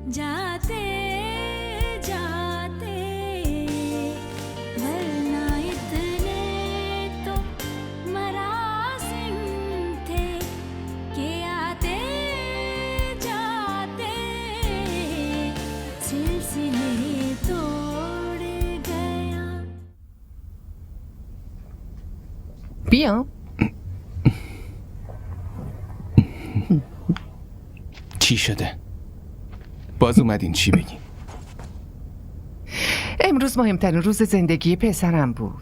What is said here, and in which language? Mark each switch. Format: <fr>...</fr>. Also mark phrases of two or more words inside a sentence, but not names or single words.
<ur>آتے جاتے ورنہ اتنے تو مراسم تھے کہ آتے جاتے سلسلے توڑ گیا.</ur> <fa>بیام. چی شده؟ باز اومدین چی بگین؟ امروز مهمترین روز زندگی پسرم بود.</fa>